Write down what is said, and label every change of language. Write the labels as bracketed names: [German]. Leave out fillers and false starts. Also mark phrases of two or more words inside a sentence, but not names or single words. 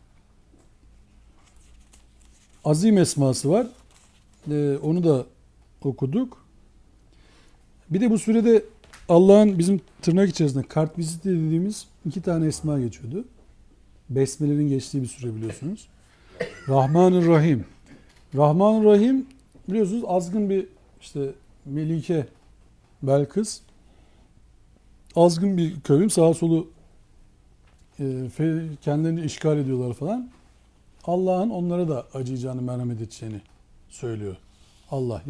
[Turkish] Azim esması var. Onu da okuduk. Bir de bu surede Allah'ın bizim tırnak içerisinde kartviziti dediğimiz 2 tane esma geçiyordu. Besmele'nin geçtiği bir sure biliyorsunuz. Rahmanir-Rahim. Rahmanir-Rahim biliyorsunuz azgın bir işte Melike Belkıs. Azgın bir kavim sağa solu kendilerini işgal ediyorlar falan. Allah'ın onlara da acıyacağını, merhamet edeceğini söylüyor Allah.